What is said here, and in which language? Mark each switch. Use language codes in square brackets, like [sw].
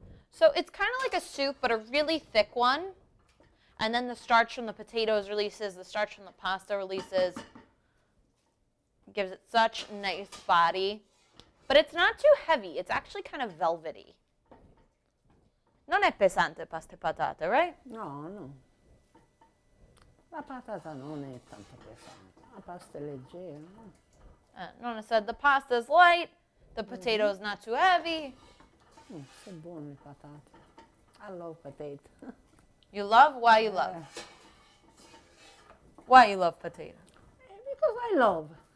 [en] So it's kind of like a soup, but a really thick one. And then the starch from the potatoes releases, the starch from the pasta releases. Gives it such nice body. But it's not too heavy. It's actually kind of velvety. [it] Non è pesante pasta e patate, [en] right? [it] No, no. La patata non è tanto pesante. La pasta è leggera. [en] Nonna said the pasta is light, the potato is not too heavy. [it] Sono buone le patate. [en] I love potato. You love? Why you love? Why you love potato? Because I love.